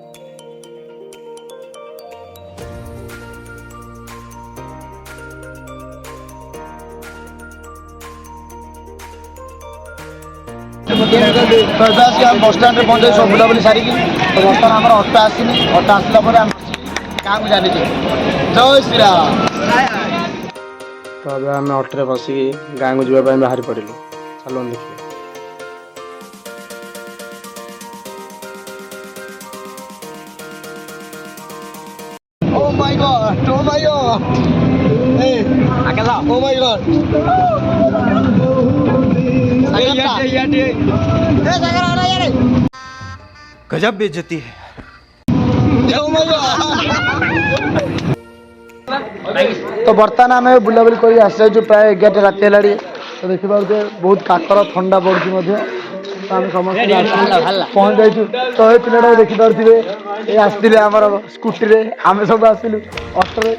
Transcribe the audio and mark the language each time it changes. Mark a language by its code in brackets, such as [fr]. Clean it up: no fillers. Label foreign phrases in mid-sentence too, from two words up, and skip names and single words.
[or] ବସଷ୍ଟାଣ୍ଡରେ ପହଞ୍ଚାଇ ସବୁ ବୁଲାବୁଲି ସାରିକି ତ ବର୍ତ୍ତମାନ ଆମର ଅଟୋ ଆସିନି। ଅଟୋ ଆସିଲା ପରେ ଆମେ ଗାଁକୁ ଚାଲିଛୁ। ଜୟ ଶ୍ରୀରାମ। ତ ଏବେ ଆମେ ଅଟୋରେ ବସିକି ଗାଁକୁ ଯିବା ପାଇଁ ବାହାରି ପଡ଼ିଲୁ। ଚାଲନ୍ତୁ ଦେଖିବା। [en] Oh my god! Oh my god! Hey, oh my god! [hi] गजब बेइज्जती है। [en] Oh my god! [or] तो ବର୍ତ୍ତମାନ ଆମେ ବୁଲାବୁଲି କରି ଆସିଯାଇଛୁ ପ୍ରାୟ 11ଟା ରାତି ହେଲାଣି। ତ ଦେଖିପାରୁଥିବେ ବହୁତ କାକର ଥଣ୍ଡା ପଡ଼ୁଛି ମଧ୍ୟ। ତ ଆମେ ସମସ୍ତେ ପହଞ୍ଚି ଯାଇଛୁ। ତ ଏ ପିଲାଟାକୁ ଦେଖିପାରୁଥିବେ ଏ ଆସିଥିଲେ ଆମର ସ୍କୁଟିରେ, ଆମେ ସବୁ ଆସିଲୁ ଅଟୋରେ।